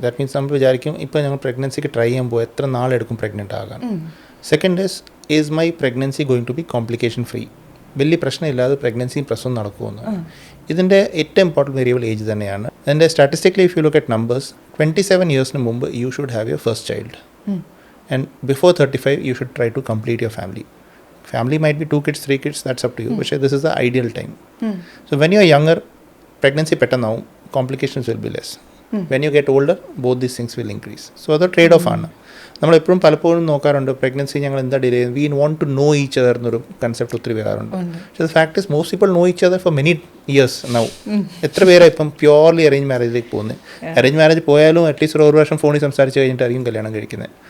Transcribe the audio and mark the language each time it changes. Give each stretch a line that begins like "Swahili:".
English: that means
Malayalam: നമ്മൾ വിചാരിക്കും ഇപ്പോൾ ഞങ്ങൾ പ്രഗ്നൻസിക്ക് ട്രൈ ചെയ്യുമ്പോൾ എത്ര നാളെടുക്കും പ്രഗ്നൻ്റ് ആകാൻ.
English: second is my pregnancy going to be complication free,
Malayalam: വലിയ പ്രശ്നമില്ലാതെ പ്രഗ്നൻസിയും പ്രസവം നടക്കുമെന്ന്. ഇതിൻ്റെ ഏറ്റവും ഇമ്പോർട്ടൻറ്റ് വേരിയബിൾ ഏജ് തന്നെയാണ്.
English: അതിൻ്റെ statistically if you look at numbers, 27 ഇയേഴ്സിന് മുമ്പ് you should have your first child. And before 35 you should try to complete your family might be 2 kids 3 kids, that's up to you, but this is the ideal time. So when you are younger, pregnancy
Malayalam: pettannu,
English: complications will be less. When you get older, both these things will increase.
Malayalam: So അത് trade off ആണ്. നമ്മളെപ്പോഴും പലപ്പോഴും നോക്കാറുണ്ട് pregnancy ഞങ്ങൾ എന്താ delay,
English: we want to know each other
Malayalam: എന്നൊരു concept ഒത്തിരി വരാറുണ്ട്.
English: പക്ഷേ fact is most people know each other for many years now.
Malayalam: എത്ര പേരാണ് ഇപ്പം പ്യോർലി അറേഞ്ച് മാരേജിലേക്ക് പോകുന്നത്? അറേഞ്ച് മാരേജ് പോയാലും അറ്റ്ലീസ്റ്റ് ഒരു വർഷം ഫോണിൽ സംസാരിച്ച് കഴിഞ്ഞിട്ടായിരിക്കും കല്യാണം കഴിക്കുന്നത്.